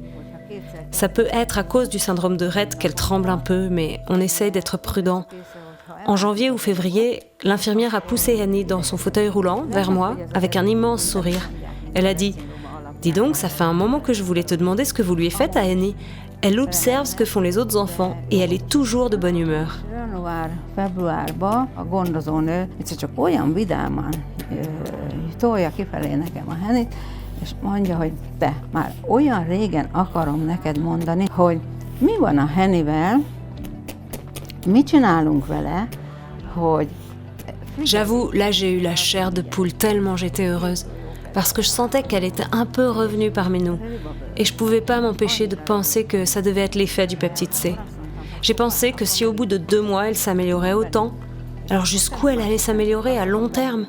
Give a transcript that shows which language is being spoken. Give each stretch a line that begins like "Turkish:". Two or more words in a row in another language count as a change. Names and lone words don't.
French: Ça peut être à cause du syndrome de Rett qu'elle tremble un peu, mais on essaye d'être prudent. En janvier ou février, l'infirmière a poussé Henny dans son fauteuil roulant vers moi avec un immense sourire. Elle a dit « Dis donc, ça fait un moment que je voulais te demander ce que vous lui faites à Henny. » Elle observe ce que font les autres enfants et elle est toujours de bonne humeur.
Hungarian: Január-februárban a gondozónő egyszer csak olyan vidáman tolja kifelé nekem a Hennyt, és mondja, hogy te, már olyan régen akarom neked mondani, hogy mi van a Hennyvel, mit csinálunk vele, hogy...
French: J'avoue, là j'ai eu la chair de poule tellement j'étais heureuse, parce que je sentais qu'elle était un peu revenue parmi nous, et je pouvais pas m'empêcher de penser que ça devait être l'effet du peptide C. J'ai pensé que si au bout de 2 mois elle s'améliorait autant, alors jusqu'où elle allait s'améliorer à long terme?